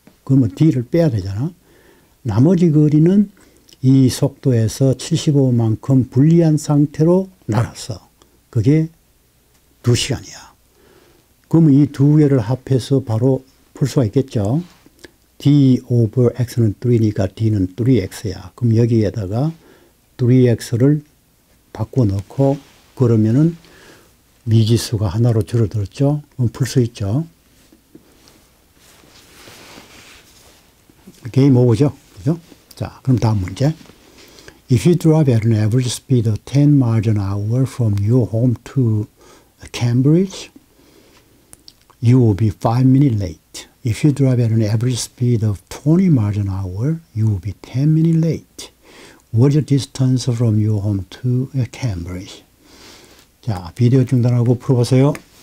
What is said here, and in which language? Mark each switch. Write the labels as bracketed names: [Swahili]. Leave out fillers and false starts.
[Korean] 그러면 D를 빼야 되잖아. 나머지 거리는 이 속도에서 75만큼 불리한 상태로 날았어. 그게 2시간이야. 그러면 이 두 개를 합해서 바로 풀 수가 있겠죠. D over X는 3니까 D는 3X야. 그럼 여기에다가 3X를 바꿔 넣고 그러면은 미지수가 하나로 줄어들었죠. 그럼 풀 수 있죠. 게임 오버죠. 그죠? 자, 그럼 다음 문제. [English] If you drive at an average speed of 10 miles an hour from your home to Cambridge, you will be 5 minutes late. If you drive at an average speed of 20 miles an hour, you will be 10 minutes late. What is the distance from your home to Cambridge? [Korean] 자, 비디오 중단하고 풀어보세요.